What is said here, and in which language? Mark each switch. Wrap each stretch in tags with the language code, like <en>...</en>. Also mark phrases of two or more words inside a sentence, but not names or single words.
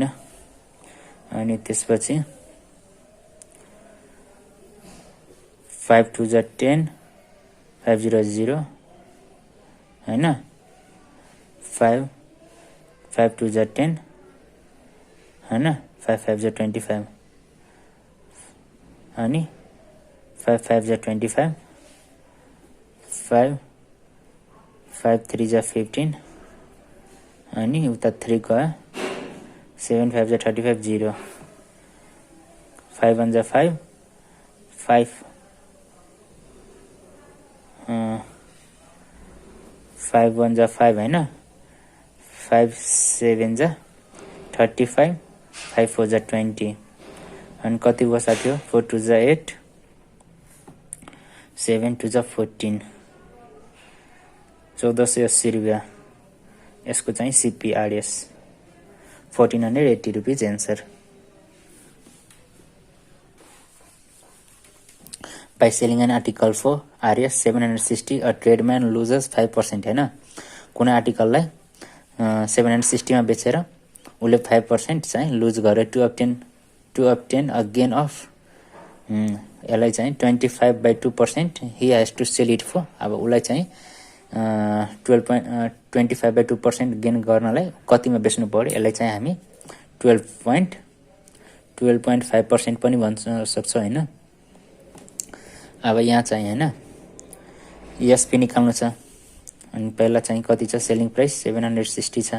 <ne>अनि त्यसपछि 5 2 जा 10 5 0 0 हैन 5 5 2 जा 10 हैन 5 5 जा 25 अनि 5 5 जा 25 5 5 3 जा 15 अनि उता 3 गयो 7 5 जा 35 0 5 1 जा 5 5 5 1 जा 5 हैन 5 7 जा 35 5 4 जा 20 अनि कति भयो साथी हो 4 2 जा 8 7 2 जा 14 1480 रुपैयाँ यसको चाहिँ CPRS 1480</ne> <en>rupees answer. By selling an article for RS 760 a tradesman loses 5% हैन।</en> <ne>कुनै आर्टिकललाई 760 मा बेचेर उले 5% चाहिँ लुज गरे</ne> <en>to obtain a gain of</en> <ne>यसलाई चाहिँ 25/2%</ne> <en>he has to sell it for।</en> <ne>अब उलाई चाहिँ 25/2% गेन गर्नलाई कतिमा बेच्नु पर्यो यसलाई चाहिँ हामी 12.5% पनि भन्न सक्छौं हैन। अब यहाँ चाहिँ हैन एसपी निकाल्नु छ अनि पहिला चाहिँ कति छ</ne> <en>selling price</en> <ne>760 छ।</ne>